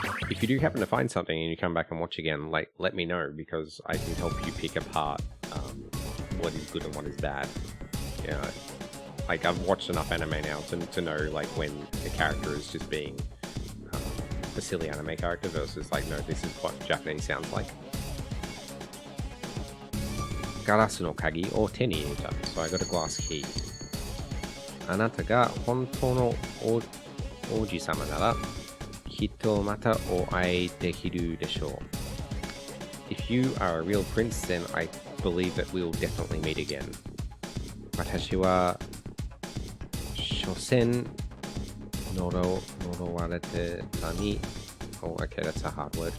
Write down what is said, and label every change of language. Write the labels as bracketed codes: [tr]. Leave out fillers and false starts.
[en] If you do happen to find something and you come back and watch again, like, let me know, because I can help you pick apart what is good and what is bad. Yeah, like I've watched enough anime now to know like when the character is just being a silly anime character versus like, no, this is what Japanese sounds like. [ja] ガラスの鍵を手に入れた。 [en] So I got a glass key. [ja] あなたが本当の王子様なら、きっとまたお会いできるでしょう。 [en] If you are a real prince, then I believe that we'll definitely meet again. [ja] 私は、所詮、呪われてたに、 [en] Oh, okay, that's a hard word.